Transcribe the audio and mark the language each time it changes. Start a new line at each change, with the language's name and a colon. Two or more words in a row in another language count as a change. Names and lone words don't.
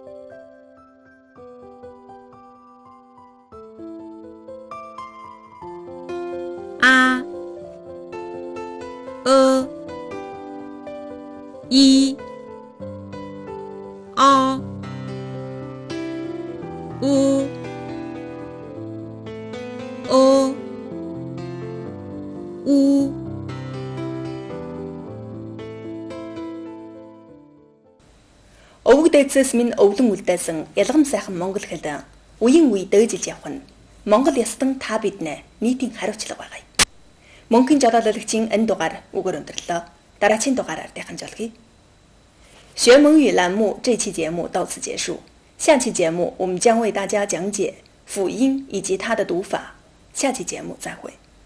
Mongolian: a, i, u, u。 Өвөг дайцаас минь өвлөн үлдээсэн ялгам сайхан монгол хэл үеийн үе дээжилж явах нь Монгол ястан та биднэ нийтийн хариуцлага байгаа юм. Мөнхийн жолоологчийн энэ дугаар үгээр өндөрлөө. Дараагийн дугаараар дахин жолъё.
Chinese: 学蒙语栏目这期节目到此结束。下期节目我们将为大家讲解辅音以及它的读法。下期节目再会。